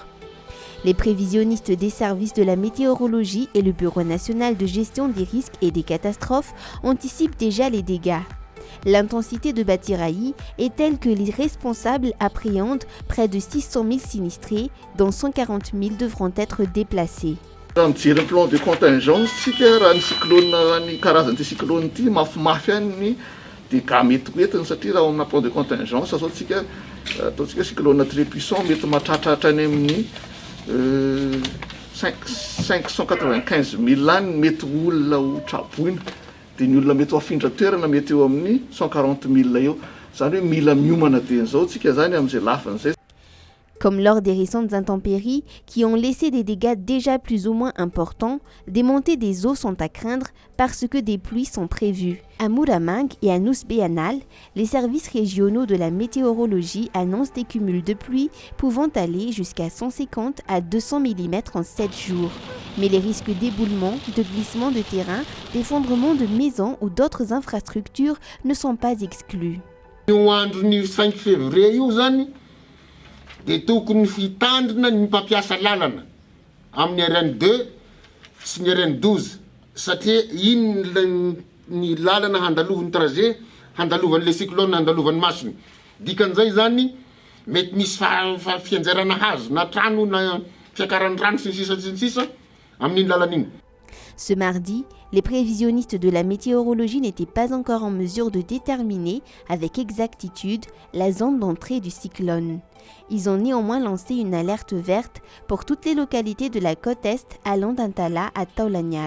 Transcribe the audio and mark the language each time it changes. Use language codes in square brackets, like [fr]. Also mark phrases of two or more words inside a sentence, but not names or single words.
[fr] Les prévisionnistes des services de la météorologie et le Bureau national de gestion des risques et des catastrophes anticipent déjà les dégâts. L'intensité de Batsirai est telle que les responsables appréhendent près de 600 000 sinistrés, dont 140 000 devront être déplacés. [mg] Raha mijery [fr] plan de contingence [mg] sika raha ny cyclone ny karazan'ity cyclone ity mafimafy any dia ka mety hoentiny satria raha amina [fr] plan de contingence [mg] azaontsika ataontsika [fr] cyclone très puissant [mg] mety mahatratratra any amin'ny 595 000 any mety olona ho traboina dia ny olona mety ho afindra toerana mety eo amin'ny 140 000 eo zany hoe mila miomana dian'izao tsika zany amin'izay lafin'izay. [fr] Comme lors des récentes intempéries qui ont laissé des dégâts déjà plus ou moins importants, des montées des eaux sont à craindre parce que des pluies sont prévues. À Muramang et à Nousbeanal, les services régionaux de la météorologie annoncent des cumuls de pluie pouvant aller jusqu'à 150 à 200 mm en 7 jours. Mais les risques d'éboulement, de glissement de terrain, d'effondrement de maisons ou d'autres infrastructures ne sont pas exclus. [mg] Dia tokony fitandrina ny mpampiasa lalana amin'ny RN 2 sy ny RN 12 satria iny ny lalana handalovan'ny trajet handalovan' [fr] le cyclone [mg] handalovan'ny masiny dikan'izay zany mety misy fianjairana hazo na trano na fiakaran'ny rano sy ny sisa amin'iny lalana iny. [fr] Ce mardi, les prévisionnistes de la météorologie n'étaient pas encore en mesure de déterminer avec exactitude la zone d'entrée du cyclone. Ils ont néanmoins lancé une alerte verte pour toutes les localités de la côte est allant d'Antala à Taulanyaru.